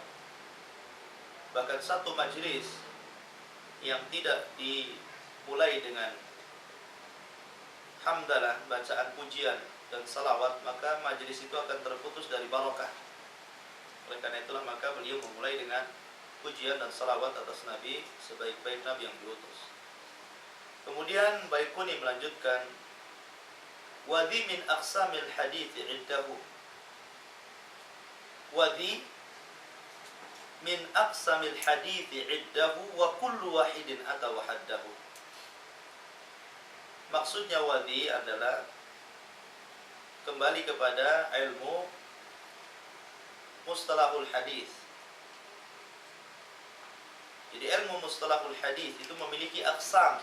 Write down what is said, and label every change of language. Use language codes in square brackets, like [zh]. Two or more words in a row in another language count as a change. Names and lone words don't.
[id] Bahkan satu majlis yang tidak dimulai dengan hamdalah, bacaan pujian dan salawat, maka majlis itu akan terputus dari barakah. Oleh karena itulah maka beliau memulai dengan pujian dan salawat atas Nabi, sebaik-baik nabi yang diutus. Kemudian Baikuni melanjutkan, [ar] وذي من أقسام الحديث عده، وذي من أقسام الحديث عده وكل واحد أتى وحده. [id] Maksudnya wadhi adalah kembali kepada ilmu [ar] مصطلح الحديث. [id] Jadi ilmu [ar] مصطلح الحديث [id] itu memiliki aqsam.